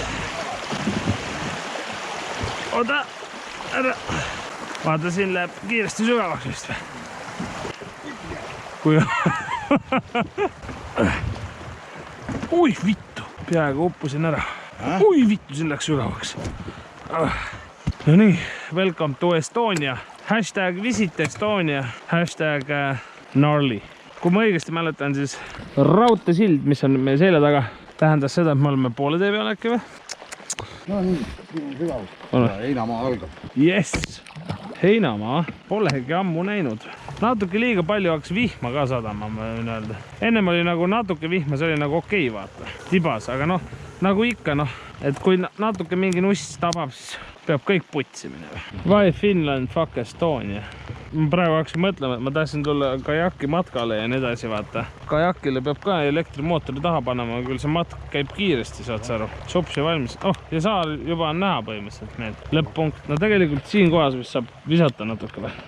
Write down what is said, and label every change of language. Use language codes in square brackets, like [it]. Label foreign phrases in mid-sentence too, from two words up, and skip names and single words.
[et] Oota, ära. Vaata, siin läheb kiiresti sügavaks vist või? Kui... Ui, vittu. Peaaegu uppusin ära. Ui, vittu, siin läks sügavaks. No nii, [en] welcome to Estonia. #visit Estonia. #gnarly. [et] Kui ma õigesti mäletan, siis raudtesild, mis on meie selja taga, tähendas seda, et me oleme poole tee peal äkki või? No nii, siin on sügavus. Heinamaa algab. Yes! Heinamaa polegi ammu näinud. Natuke liiga palju hakkas vihma ka sadama, ma võin öelda. Ennem oli nagu natuke vihma, see oli nagu okei, vaata. Tibas, aga noh, nagu ikka, noh, et kui natuke mingi nuss tabab, siis peab kõik putsi minema. [en] Why Finland, fuck Estonia. [et] Ma praegu hakkasin mõtlema, et ma tahtsin tulla kajaki matkale ja nii edasi, vaata. Kajakile peab ka elektrimootori taha panema, küll see matk käib kiiresti, saad sa aru. Sopsi valmis. Ja saar juba on näha põhimõtteliselt meil. Lõpp-punkt. No tegelikult siin kohas vist saab visata natuke või?